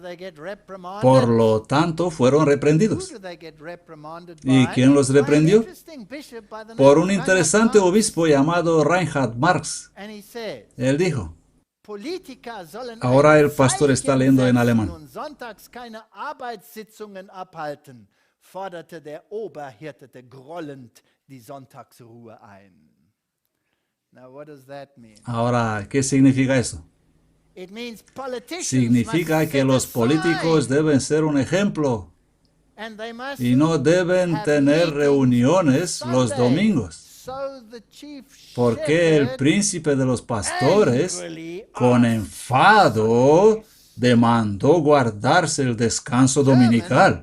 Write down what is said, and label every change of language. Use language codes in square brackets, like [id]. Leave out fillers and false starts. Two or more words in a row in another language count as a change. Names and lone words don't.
[es] Por lo tanto, fueron reprendidos. ¿Y quién los reprendió? Por un interesante obispo llamado Reinhard Marx. Él dijo, ahora el pastor está leyendo en alemán. [de] Forderte der Oberhirte grollend die Sonntagsruhe ein. [en] Now what does that mean? [es] Ahora, ¿qué significa eso? Significa que los políticos deben ser un ejemplo y no deben tener reuniones los domingos, porque el príncipe de los pastores, con enfado, demandó guardarse el descanso dominical.